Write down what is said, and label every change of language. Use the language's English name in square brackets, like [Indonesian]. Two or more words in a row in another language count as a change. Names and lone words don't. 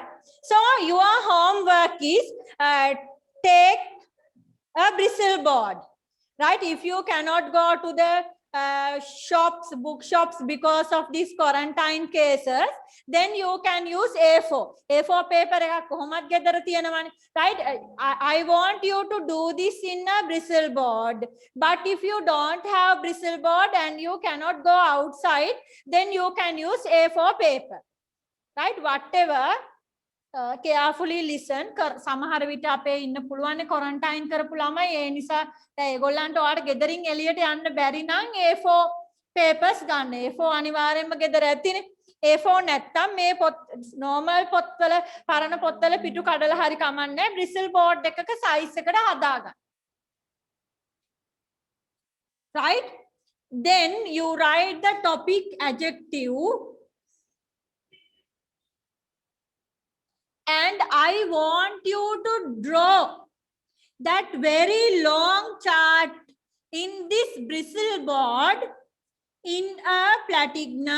[English] So your homework is take a bristle board. Right. If you cannot go to the shops, bookshops because of these quarantine cases, then you can use A4. [Sinhala] A4 paper එකක් කොහොමත් ගෙදර තියෙනවනේ. [English] Right. I want you to do this in a bristle board. But if you don't have bristle board and you cannot go outside, then you can use A4 paper. Right. Whatever. Carefully listen. [Sinhala] සමහර විට අපේ ඉන්න පුළුවන් quarantine කරපු ළමයි ඒ නිසා දැන් ඒගොල්ලන්ට ඔයාලට ගෙදරින් එළියට යන්න බැරි නම් A4 papers ගන්න. A4 අනිවාර්යයෙන්ම ගෙදර ඇතිනේ. A4 නැත්තම් මේ පොත් normal පොත්වල පරණ පොත්වල පිටු කඩලා හරි කමන්නේ [English] bristle board [Sinhala] එකක size එකට හදාගන්න. [English] Right? Then you write the topic adjective. And I want you to draw that very long chart in this bristle board in a platinum.